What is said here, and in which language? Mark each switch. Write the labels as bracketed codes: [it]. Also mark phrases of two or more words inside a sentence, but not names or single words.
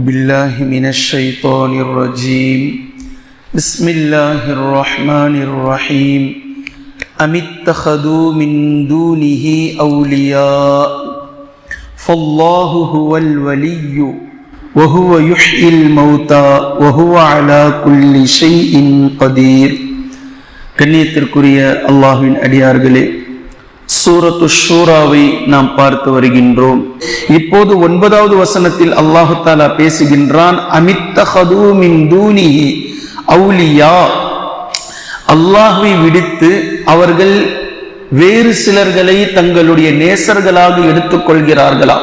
[ar] بالله من الشيطان الرجيم بسم الله الرحمن الرحيم أم اتخذوا من دونه أولياء فالله هو الولي وهو يحيي الموتى وهو على كل شيء قدير. [ta] கண்ணியத்திற்குரிய அல்லாஹ்வின் அடியார்களே, சூரத்து ஷூராவை நாம் பார்த்து வருகின்றோம். இப்போது 9வது வசனத்தில் [ar] الله تعالى [ta] பேசுகின்றான், [ar] أم اتخذوا من دونه أولياء, [ta] அல்லாஹ்வை விடுத்து அவர்கள் வேறு சிலர்களை தங்களுடைய நேசர்களாக எடுத்துக் கொள்கிறார்களா?